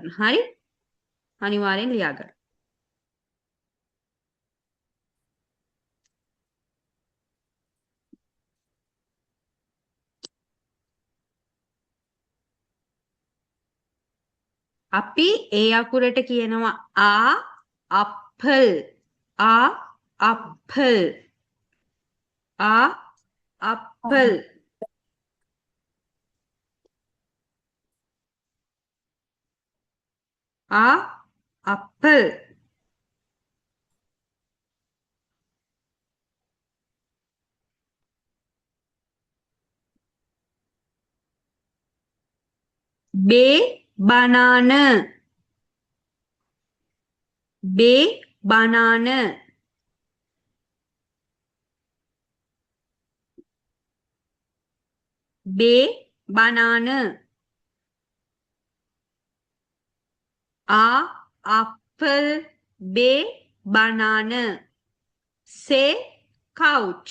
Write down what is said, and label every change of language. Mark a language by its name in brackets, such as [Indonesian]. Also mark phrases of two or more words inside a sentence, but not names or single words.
[Sinhala] හරි? අනිවාර්යෙන් ලියා ගන්න. අපි ඒ අකුරට කියනවා apple. [English] apple. apple. apple. B banana. B banana. B banana. A apple. B banana. C couch.